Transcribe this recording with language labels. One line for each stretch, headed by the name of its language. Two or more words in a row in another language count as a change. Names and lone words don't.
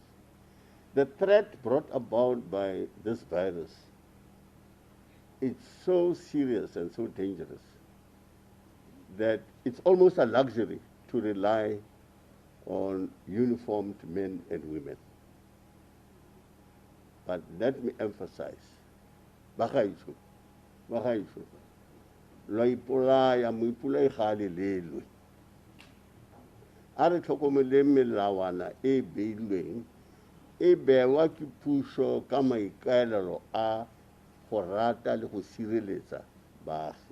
English: The threat brought about by this virus is so serious and so dangerous that it's almost a luxury to rely on uniformed men and women. But let me emphasize,
Tswana: bagaetsho, lo ipolaya mo ipolai ga le lelwe. A re tlhokomele melawana e beilweng e bewa ke puso ka maikaelelo a go rata le go sireletsa baagi.